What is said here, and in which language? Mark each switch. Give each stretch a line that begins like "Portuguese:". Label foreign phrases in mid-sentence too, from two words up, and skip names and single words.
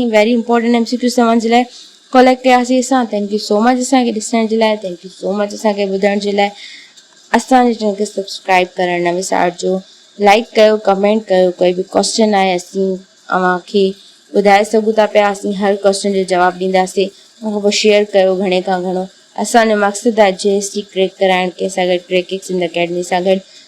English: very important MCQs
Sindhi: तव्हांजे लाइ कलेक्ट कयासीं असां।
English: thank you so much
Sindhi: असांखे ॾिसण जे लाइ,
English: thank you so much
Sindhi: असांखे ॿुधण जे लाइ। असांजे चैनल खे सब्सक्राइब करणु न विसारिजो, लाइक कयो, कमेंट कयो। कोई बि क्वेश्चन आहे असीं अव्हांखे ॿुधाए सघूं था पिया, असीं हर क्वेश्चन जो जवाबु ॾींदासीं। उनखां पोइ शेयर कयो घणे खां घणो। असांजो मक़सदु आहे JST क्रैक कराइणु, कंहिंसां गॾु क्रैकिक्स इन अकेडमी सां गॾु।